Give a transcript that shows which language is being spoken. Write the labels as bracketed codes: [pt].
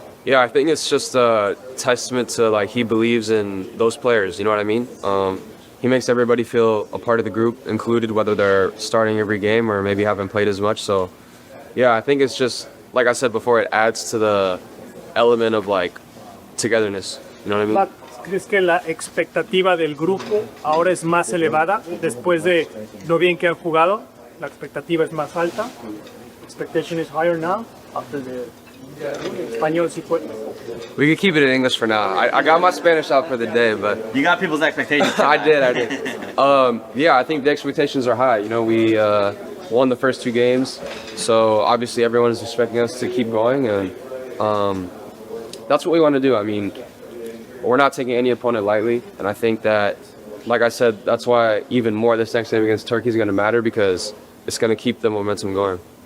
[en] Yeah, I think it's just a testament to, he believes in those players, you know what I mean? He makes everybody feel a part of the group, included, whether they're starting every game or maybe haven't played as much. So, yeah, I think it's just, like I said before, it adds to the element of, togetherness, you know what I mean? [es] ¿Crees que la expectativa del grupo ahora es más elevada después de lo bien que han jugado? La expectativa es más alta. [en] Expectation is higher now after the [es] español sí fue. [en] We could keep it in English for now. I got my Spanish out for the day, but You got people's expectations. I did. Yeah, I think the expectations are high. We won the first 2 games, so obviously everyone is expecting us to keep going, and that's what we want to do. I mean, we're not taking any opponent lightly, and I think that, like I said, that's why even more this next game against Turkey is going to matter, because it's going to keep the momentum going.